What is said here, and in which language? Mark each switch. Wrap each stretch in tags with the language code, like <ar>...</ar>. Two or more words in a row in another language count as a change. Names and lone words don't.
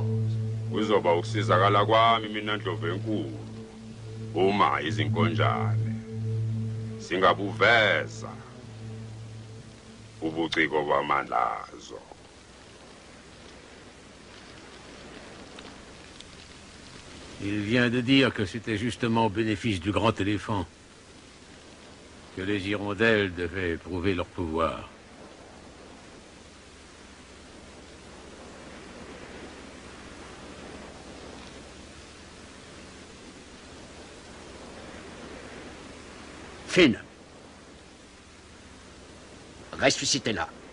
<zu>Kuzoba ukusizakala kwami mina Ndlovu uma izinkonjane singabuveza ubuciko bamandla azo.</zu> <fr>Il vient de dire que c'était justement au bénéfice du grand éléphant que les hirondelles devaient éprouver leur pouvoir. Finn, ressuscitez-la.</fr>